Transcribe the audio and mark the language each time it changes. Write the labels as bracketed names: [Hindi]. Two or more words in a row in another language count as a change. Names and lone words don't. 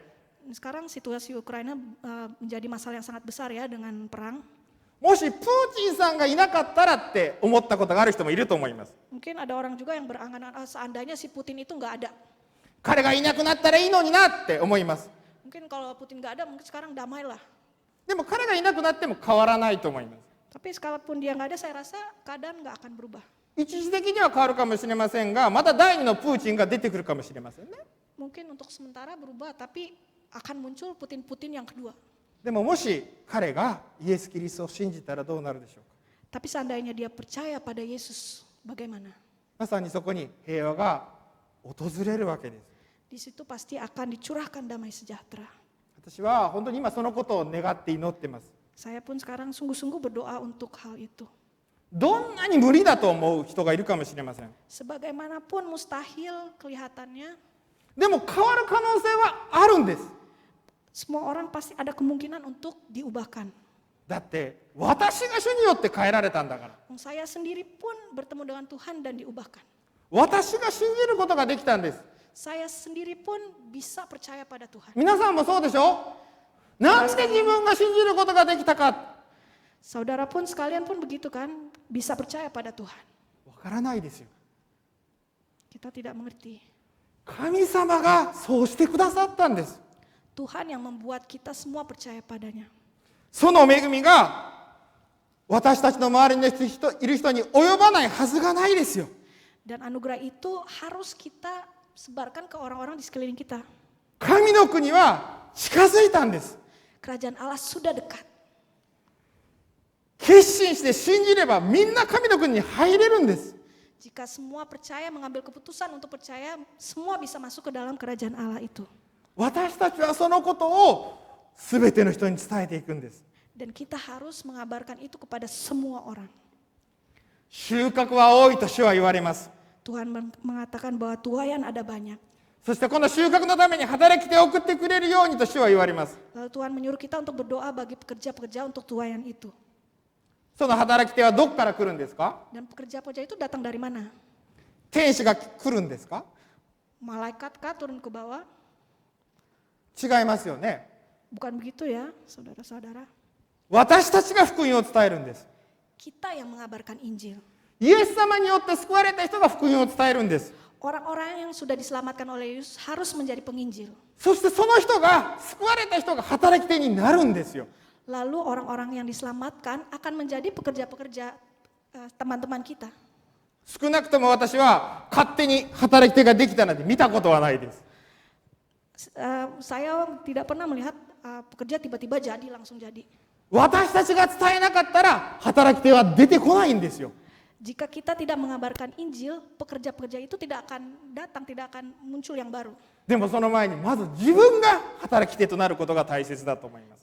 [Indonesian] Sekarang situasi Ukraina menjadi masalah yang sangat besar ya dengan perang. [Japanese] もしプーチンさんがいなかったらって思ったことがある人もいると思います。 [Indonesian] Mungkin ada orang juga yang berangan-angan seandainya si Putin itu nggak ada. [Japanese] 彼がいなくなったらいいのになって思います。 [Indonesian] Mungkin kalau Putin nggak ada, mungkin sekarang damai lah. [Japanese] でも彼がいなくなっても変わらないと思います。 [Indonesian] Tapi sekalipun dia nggak ada, saya rasa keadaan nggak akan berubah. [Japanese] 一時的には変わるかもしれませんが、また第二のプーチンが出てくるかもしれませんね。 [Indonesian] Mungkin untuk sementara berubah, tapi akan muncul Putin-Putin yang kedua. [Japanese] でももし彼がイエス・キリストを信じたらどうなるでしょうか。 [Indonesian] Tapi seandainya dia percaya pada Yesus, bagaimana? [Japanese] まさにそこに平和が訪れるわけです。 [Indonesian] Di situ pasti akan dicurahkan damai sejahtera. [Japanese] 私は本当に今そのことを願って祈ってます。 [Indonesian] Saya pun sekarang sungguh-sungguh berdoa untuk hal itu. [Japanese] どんなに無理だと思う人がいるかもしれません。 [Indonesian] Sebagaimanapun mustahil kelihatannya, [Japanese] でも変わる可能性はあるんです。 [Indonesian] semua orang pasti ada kemungkinan untuk diubahkan. [Japanese] だって私が主によって変えられたんだから。 [Indonesian] Saya sendiri pun bertemu dengan Tuhan dan diubahkan. [Japanese] 私が信じることができたんです。 [Indonesian] Saya sendiri pun bisa percaya pada Tuhan. [Japanese] 皆さんもそうでしょ。なんで自分が信じることができたか。 [Indonesian] Saudara pun sekalian pun begitu kan, bisa percaya pada Tuhan. [Japanese] わからないですよ。 [Indonesian] Kita tidak mengerti. [Japanese] 神様がそうしてくださったんです。 [Indonesian] Tuhan yang membuat kita semua percaya padanya. [Japanese] その恵みが私たちの周りにいる人に及ばないはずがないですよ。 [Indonesian] Dan anugerah itu harus kita sebarkan ke orang-orang di sekeliling kita. [Japanese] 神の国は近づいたんです。 [Indonesian] Kerajaan Allah sudah dekat. [Japanese] 決心して信じればみんな神の国に入れるんです。 [Indonesian] Jika semua percaya, mengambil keputusan untuk percaya, semua bisa masuk ke dalam kerajaan Allah itu. [Japanese] 私たちはそのことを全ての人に伝えていくんです。 [Indonesian] Dan kita harus mengabarkan itu kepada semua orang. [Japanese] 収穫は多いと主は言われます。 [Indonesian] Tuhan mengatakan bahwa tuaian ada banyak. [Japanese] そしてこの収穫のために働き手を送ってくれるようにと主は言われます。 [Indonesian] Lalu Tuhan menyuruh kita untuk berdoa bagi pekerja-pekerja untuk tuaian itu. [Japanese] その働き手はどこから来るんですか？ [Indonesian] Dan pekerja-pekerja itu datang dari mana? [Japanese] 天使が来るんですか？ [Indonesian] Malaikat kah turun ke bawah? [Japanese] 違いますよね。 [Indonesian] Bukan begitu ya, saudara-saudara. [Japanese] 私たちが福音を伝えるんです。 [Indonesian] Kita yang mengabarkan Injil. [Japanese] イエス様によって救われた人が福音を伝えるんです。 [Indonesian] Orang-orang yang sudah diselamatkan oleh Yesus harus menjadi penginjil. [Japanese] そしてその人が、救われた人が働き手になるんですよ。 [Indonesian] Lalu orang-orang yang diselamatkan akan menjadi pekerja-pekerja teman-teman kita. [Japanese] 少なくとも私は勝手に働き手ができたなんて見たことはないです。 [Indonesian] Saya tidak pernah melihat pekerja tiba-tiba jadi langsung jadi. [Japanese] 私たちが伝えなかったら働き手は出てこないんですよ。 [Indonesian] Jika kita tidak mengabarkan Injil, pekerja-pekerja itu tidak akan datang, tidak akan muncul yang baru. [Japanese] でもその前にまず自分が働き手となることが大切だと思います。